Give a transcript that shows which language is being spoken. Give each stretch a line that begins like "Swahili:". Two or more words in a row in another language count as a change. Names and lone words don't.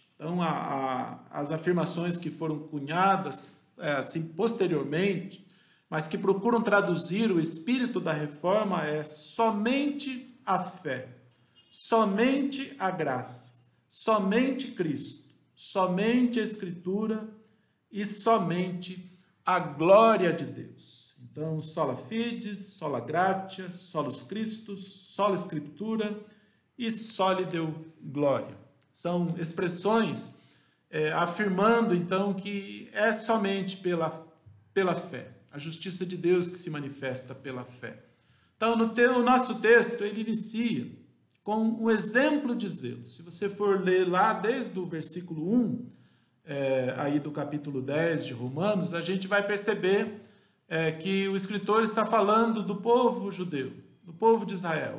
Portuguese: Então as afirmações que foram cunhadas assim posteriormente, mas que procuram traduzir o espírito da reforma somente a fé, somente a graça, somente Cristo, somente a Escritura e somente a glória de Deus. Então,
Latin: sola fides, sola gratia, solus Christus, sola Scriptura e soli Deo gloria.
Portuguese: São expressões afirmando, então, que é somente pela fé. A justiça de Deus que se manifesta pela fé. Então, o nosso texto, ele inicia com um exemplo de zelo. Se você for ler lá desde o versículo 1, aí do capítulo 10 de Romanos, a gente vai perceber que o escritor está falando do povo judeu, do povo de Israel.